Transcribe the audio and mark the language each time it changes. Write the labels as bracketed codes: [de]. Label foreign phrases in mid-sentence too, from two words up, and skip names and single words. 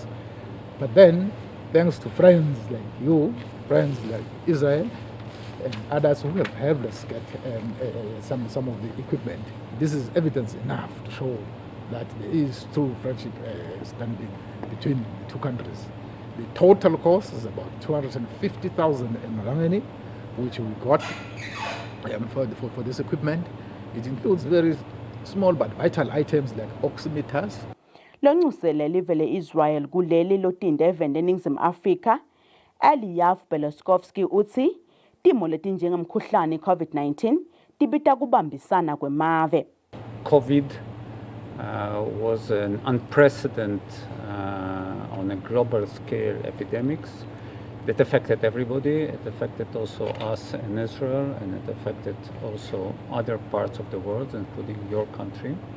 [en] But then, thanks to friends like you, friends like Israel, and others who have helped us get some of the equipment, this is evidence enough to show that there is true friendship standing between the two countries. The total cost is about 250,000 emirangeni, which we got for this equipment. It includes very small but vital items like oximeters. [ss] Lonxusele live le-Israel kuleli lotinde eveni eNingizimu Afrika Eliyav Beloskovsky uthi timo letinjengemkhuhlane COVID-19 tibita kubambisana kwemave. [en] COVID was an unprecedented on a global scale epidemics that affected everybody. It affected also us in Israel, and it affected also other parts of the world, including your country.